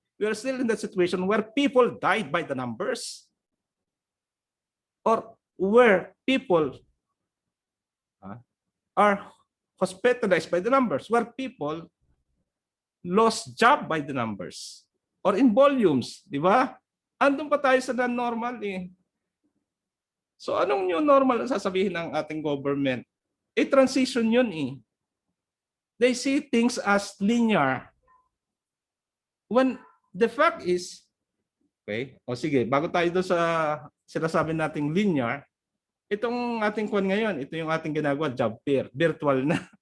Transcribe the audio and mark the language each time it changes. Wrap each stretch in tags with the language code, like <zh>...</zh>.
<en>We are still in the situation where people died by the numbers, or where people are hospitalized by the numbers, where people lost job by the numbers, or in volumes,</en> <tl>di ba? Andun pa tayo sa non-normal eh. So anong new normal ang sasabihin ng ating government? Transition yun eh.</tl> <en>They see things as linear. When the fact is,</en> <tl>okay, o sige, bago tayo doon sa sinasabi nating linear, itong ating kwan ngayon, ito yung ating ginagawa, job fair, virtual na.</tl>